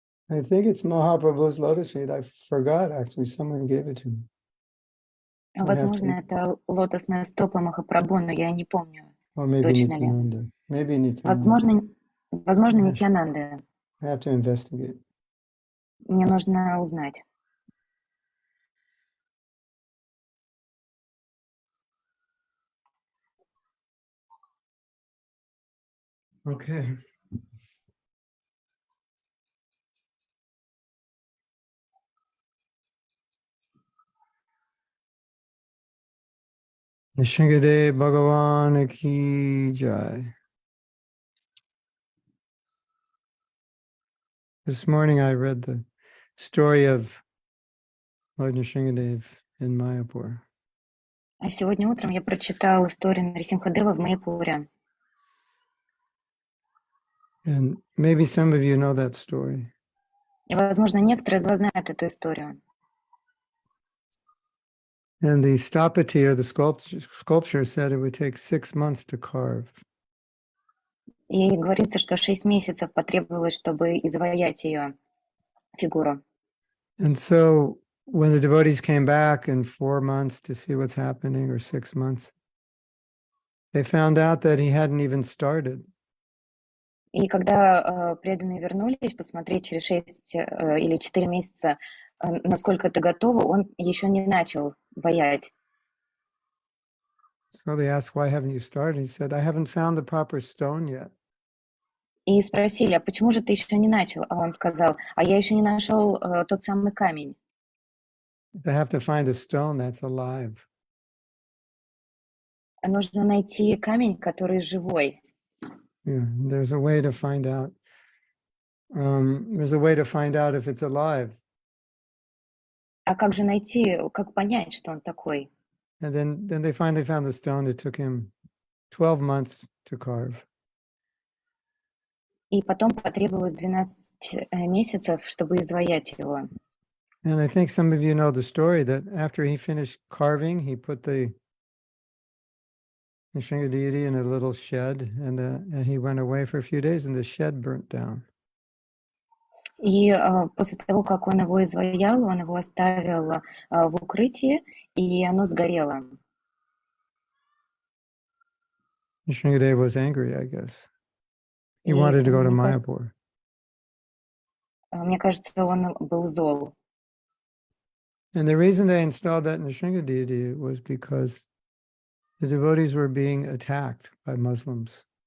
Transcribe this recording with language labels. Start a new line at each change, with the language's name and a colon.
English: I think it's Mahaprabhu's lotus feet. I forgot, actually. Someone gave it to me.
Russian: Возможно, это лотосная стопа Махапрабху, но я не помню.
English: Or maybe
Russian: Точно ли?
English: Nityananda. Maybe Nityananda.
Russian: Возможно, Нитьянанда.
English: I have to investigate.
Russian: Мне нужно узнать.
English: Okay.
Hindi: Nishingadev Bhagavan Ki Jai.
English: This morning I read the story of Lord Nishingadev in Mayapur.
Russian: А сегодня утром я прочитал историю Нарисимхадева в Майяпуре.
English: And maybe some of you know that story.
Russian: И, возможно, некоторые из вас знают эту историю.
English: And the Stapati, or the sculpture, said it would take 6 months to carve.
Russian: И говорится, что 6 месяцев потребовалось, чтобы изваять ее фигуру.
English: And so when the devotees came back in 4 months to see what's happening, or 6 months, they found out that he hadn't even started.
Russian: И когда преданные вернулись посмотреть через 6 или 4 месяца, насколько это готово, он еще не начал ваять.
English: So they asked, why haven't you started? He said, I haven't found the proper stone yet.
Russian: И спросили: "А почему же ты еще не начал?" А он сказал: "А я еще не нашел, тот самый камень.
English: They have to find a stone that's alive.
Russian: Нужно найти камень, который живой".
English: Yeah, there's a way to find out. There's a way to find out if it's alive.
Russian: А как же найти, как понять, что он такой?
English: And then they finally found the stone. It took him 12 months to carve.
Russian: И потом потребовалось 12 месяцев, чтобы изваять его.
English: And I think some of you know the story that after he finished carving, he put the Nrsinga deity in a little shed, and he went away for a few days, and the shed burnt down.
Russian: И, после того, как он его изваял, он его оставил, в укрытии, и оно сгорело.
English: Nrsinga deity was angry, I guess. He
Russian: И
English: wanted to go to
Russian: мне
English: Mayapur.
Russian: мне кажется, он был зол.
English: And the reason they installed that Nrsinga deity was because the devotees were being attacked by Muslims.